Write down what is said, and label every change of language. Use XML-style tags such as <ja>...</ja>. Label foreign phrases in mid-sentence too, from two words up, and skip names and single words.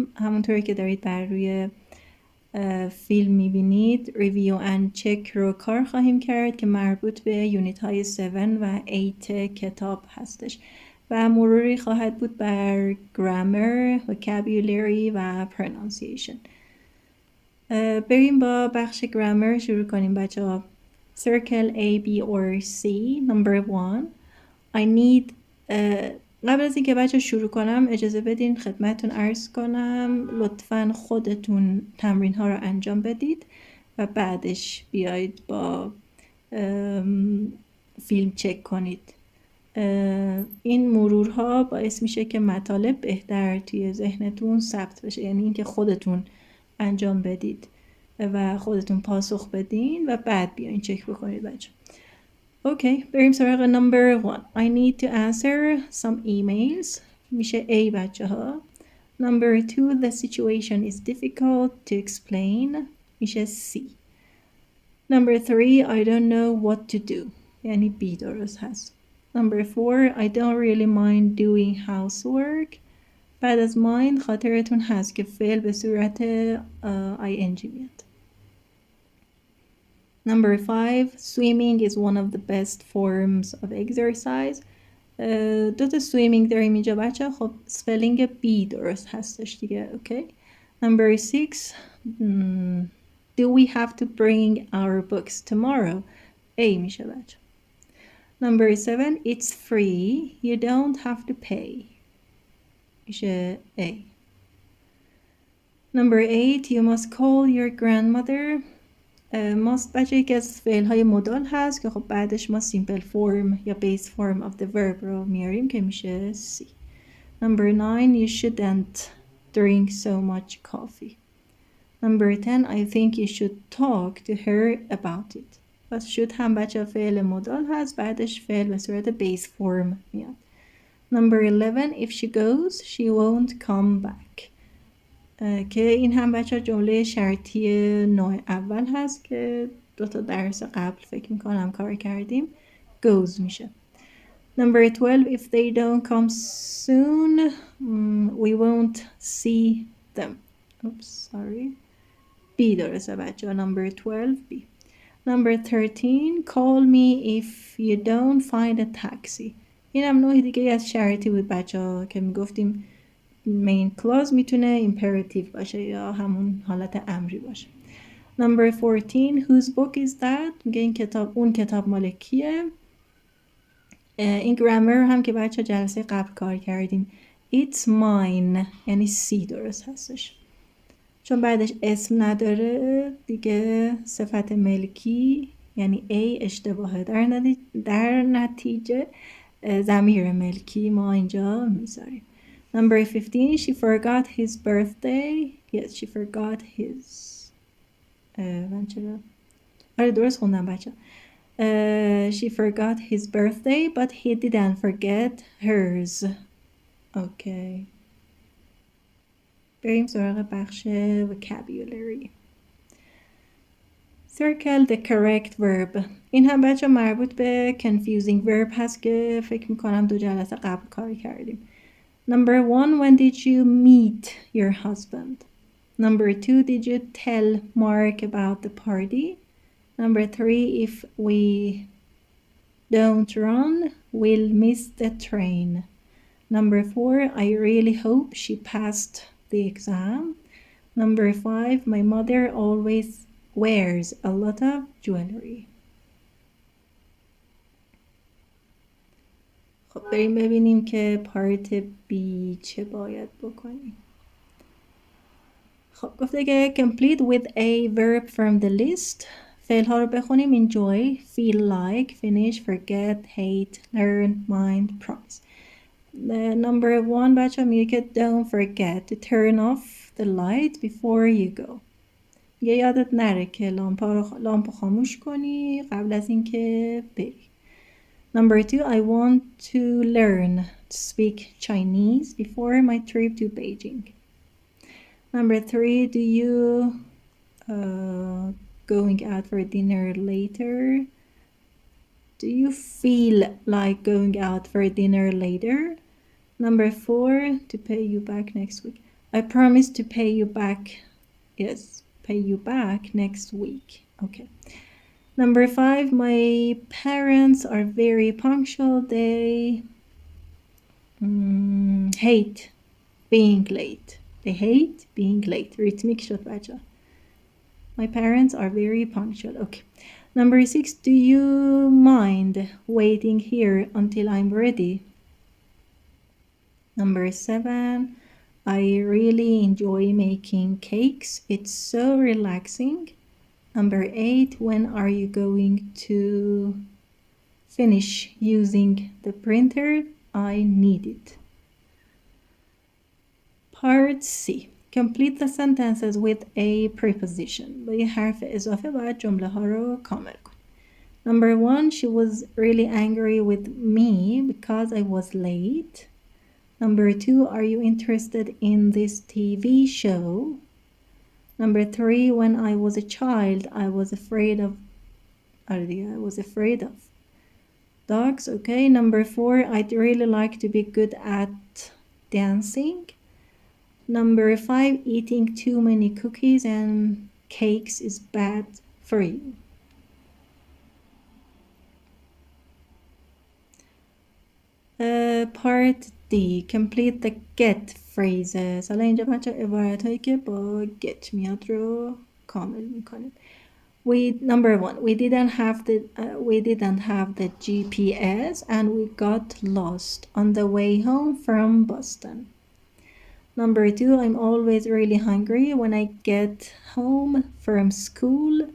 <fa>همونطوری که دارید بر روی فیلم میبینید ریویو اند چک رو کار خواهیم کرد که مربوط به یونیت های 7 و 8 کتاب هستش و مروری خواهد بود بر گرامر، vocabulary و pronunciation. بریم با بخش گرامر شروع کنیم بچه ها.</fa> <en>Circle A, B or C. Number 1. I need</en> <fa>قبل از اینکه بچه شروع کنم اجازه بدین خدمتتون عرض کنم لطفاً خودتون تمرین ها رو انجام بدید و بعدش بیایید با فیلم چک کنید. این مرورها باعث میشه که مطالب بهتر توی ذهنتون ثبت بشه، یعنی اینکه خودتون انجام بدید و خودتون پاسخ بدین و بعد بیاین چک بکنید بچه. اوکی، بریم سراغ number 1.</fa> <en>I need to answer some emails.</en> <fa>میشه A بچه ها.</fa> <en>Number 2. The situation is difficult to explain. میشه C. Number 3. I don't know what to do.</en> <fa>یعنی B درست هست.</fa> <en>Number 4. I don't really mind doing housework.</en> <fa>بعد از mind خاطرتون هست که فعل به صورت ing میاد.</fa> <en>Number 5. Swimming is one of the best forms of exercise.</en> <fa>دوتا swimming داریم اینجا بچه. خب spelling B درست هستش دیگه.</fa> <en>Okay. Number 6. Do we have to bring our books tomorrow?</en> <fa>A میشه بچه.</fa> <en>Number 7. It's free. You don't have to pay. میشه A. Number 8. You must call your grandmother.</en> <fa>must بچه یکی از فعل های مدال هست که خب بعدش ما</fa> <en>simple form</en> <fa>یا</fa> <en>base form of the verb</en> <fa>رو میاریم که میشه C.</fa> <en>Number 9. You shouldn't drink so much coffee. Number 10. I think you should talk to her about it.</en> <fa>پس should هم بچه فعل مدال هست، بعدش فعل به صورت</fa> <en>base form</en> <fa>میاد.</fa> <en>Number 11. If she goes, she won't come back.</en> <fa>که این هم بچه جمله شرطی نوع اول هست که دوتا درس قبل فکر میکنم کار کردیم.</fa> <en>goes میشه. Number 12. If they don't come soon, we won't see them. Oops, sorry.</en> <fa>B درسته بچه.</fa> <en>Number 12 B. Number 13. Call me if you don't find a taxi.</en> <fa>این هم نوع دیگه از شرطی بود بچه ها که میگفتیم</fa> <en>main clause</en> <fa>میتونه imperative باشه یا همون حالت امری باشه.</fa> <en>Number 14. Whose book is that?</en> <fa>میگه این کتاب، اون کتاب مال کیه؟ این گرامر هم که بچه جلسه قبل کار کردیم.</fa> <en>It's mine</en> <fa>یعنی C درست هستش. چون بعدش اسم نداره دیگه صفت ملکی یعنی A اشتباهه. در نتیجه ضمیر ملکی ما اینجا میذاریم.</fa> <en>Number 15. She forgot his birthday. Yes, she forgot his.</en> <fa>آره درست خوندم بچه.</fa> <en>She forgot his birthday, but he didn't forget hers.</en> <fa>Okay. بریم سراغ بخش vocabulary.</fa> <en>Circle the correct verb.</en> <fa>این هم بچه مربوط به</fa> <en>confusing verb</en> <fa>هست که فکر میکنم 2 جلسه قبل کار کردیم.</fa> <en>Number 1. When did you meet your husband? Number 2. Did you tell Mark about the party? Number 3. If we don't run, we'll miss the train. Number 4. I really hope she passed the exam. Number 5. My mother always wears a lot of jewelry.</en> <fa>خب بریم ببینیم که پارت B چه باید بکنیم. خب گفته که</fa> <en>complete with a verb from the list.</en> <fa>فعل ها رو بخونیم.</fa> <en>enjoy, feel like, finish, forget, hate, learn, mind, promise. Number 1</en> <fa>بچه میگه که</fa> <en>don't forget to turn off the light before you go.</en> <fa>میگه یادت نره که لامپ خاموش کنی قبل از اینکه بری.</fa> <en>Number 2. I want to learn to speak Chinese before my trip to Beijing. Number 3. Do you going out for dinner later? Do you feel like going out for dinner later? Number 4, to pay you back next week. I promise to pay you back. Yes, pay you back next week. Okay. Number 5, my parents are very punctual. They hate being late. They hate being late.</en> <fa>ریتمیک شد بچه.</fa> <en>My parents are very punctual. Okay. Number 6, do you mind waiting here until I'm ready? Number 7, I really enjoy making cakes. It's so relaxing. Number 8, when are you going to finish using the printer? I need it. Part C. Complete the sentences with a preposition.</en> <fa>با یه حرف اضافه باید جمله ها رو کامل کن.</fa> <en>Number 1, she was really angry with me because I was late. Number 2, are you interested in this TV show? Number 3, when I was a child, I was afraid of dogs. Okay. Number 4, I'd really like to be good at dancing. Number 5, eating too many cookies and cakes is bad for you. Part D. Complete the get phrases.</en> <fa>حالا اینجا بچه عبارت هایی که با get میاد رو کامل میکنیم.</fa> <en>Number 1, we didn't have the GPS and we got lost on the way home from Boston. Number 2, I'm always really hungry when I get home from school.</en>